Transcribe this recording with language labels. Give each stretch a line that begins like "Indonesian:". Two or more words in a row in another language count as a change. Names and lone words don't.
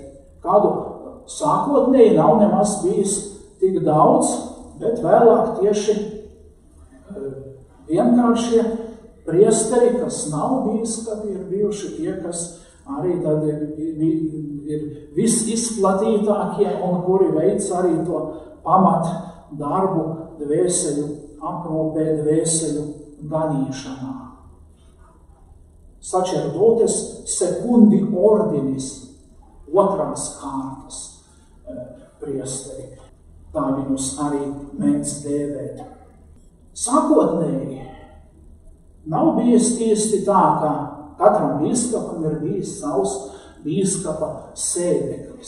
Latvian: Kādu sākotnēji nav nemaz bijis tik daudz, bet vēlāk tieši vienkāršie priesteri, kas nav bīskapi, ir bijuši tie, kas arī tad ir visizplatītākie un kuri veic arī to pamat darbu dvēseļu aprūpē, dvēseļu ganīšanā.
Latin: Sacerdotes secundi ordinis,
Latvian: otrās kārtas priesteri. Tā viņus arī mēdz dēvēt. Sākotnēji nav bijis īsti tā, ka katram bīskapam ir bijis savs bīskapa sēdeklis.